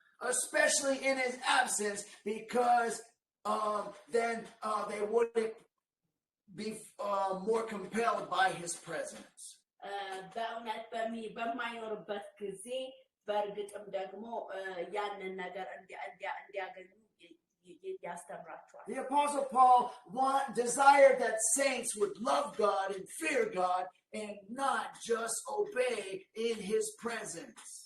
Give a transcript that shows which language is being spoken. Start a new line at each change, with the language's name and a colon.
English: Especially in his absence, because then they wouldn't be more compelled by his presence.
Amharic: በእውነት በማይኖርበት ጊዜ በእርግጥም ደግሞ ያንን ነገር እንዲያገኙ ያስተምራቸዋል
English: The Apostle Paul desired that saints would love God and fear God and not just obey in his presence.